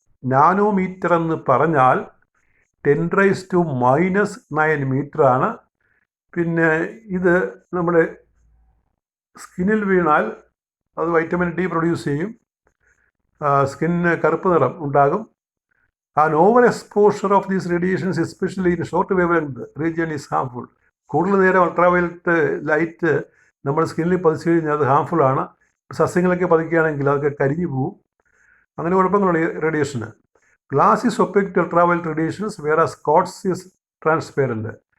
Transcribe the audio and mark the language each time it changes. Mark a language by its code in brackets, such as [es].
[ml] Nanometre എന്ന് പറഞ്ഞാൽ 10⁻⁻9 metre ആണ്. പിന്നെ ഇത് നമ്മുടെ സ്കിന്നിൽ വീണാൽ അത് വൈറ്റമിൻ ഡി പ്രൊഡ്യൂസ് ചെയ്യും, സ്കിന്നിന് കറുപ്പ് നിറം ഉണ്ടാകും. [en] An overexposure of these radiations, especially in short wavelength region, is harmful. [ml] കൂടുതൽ നേരം അൾട്രാവയലറ്റ് ലൈറ്റ് നമ്മുടെ സ്കിന്നിൽ പതിച്ചു കഴിഞ്ഞാൽ അത് ഹാംഫുൾ ആണ്. സസ്യങ്ങളൊക്കെ പതിക്കുകയാണെങ്കിൽ അതൊക്കെ കരിഞ്ഞു പോവും. അങ്ങനെ കുഴപ്പങ്ങളുണ്ട് ഈ റേഡിയേഷന്. [en] Glass is opaque to ultraviolet radiations whereas quartz is transparent.